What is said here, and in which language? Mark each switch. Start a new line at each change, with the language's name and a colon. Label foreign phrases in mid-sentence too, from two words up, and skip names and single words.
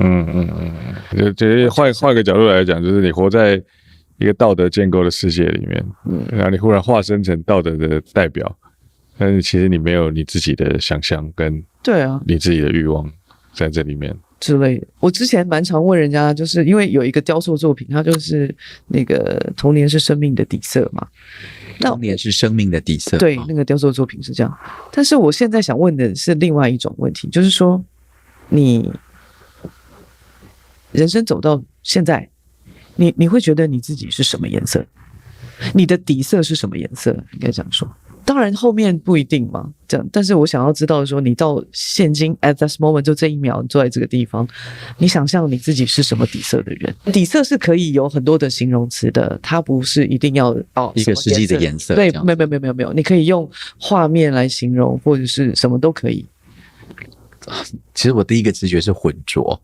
Chinese: 就換個角度來講，就是你活在一個道德建構的世界裡面，然後你忽然化身成道德的代表，但是其實你沒有你自己的想象跟你自己的慾望， 在這裡面之類的。我之前蠻常問人家，就是因為有一個雕塑作品，它就是那個童年是生命的底色嘛。童年是生命的底色，对，那個雕塑作品是這樣。但是我現在想問的是另外一種問題，就是說，你人生走到現在，你會覺得你自己是什麼顏色？你的底色是什麼顏色？應該這樣說。當然後面不一定嘛，這樣。但是我想要知道說，你到現今
English: at this moment
Chinese: 就這一秒，你坐在這個地方，你想象你自己是什麼底色的人？底色是可以有很多的形容詞的，它不是一定要一個實際的顏色。對，沒有，你可以用畫面來形容，或者是什麼都可以。其實我第一個直覺是混濁，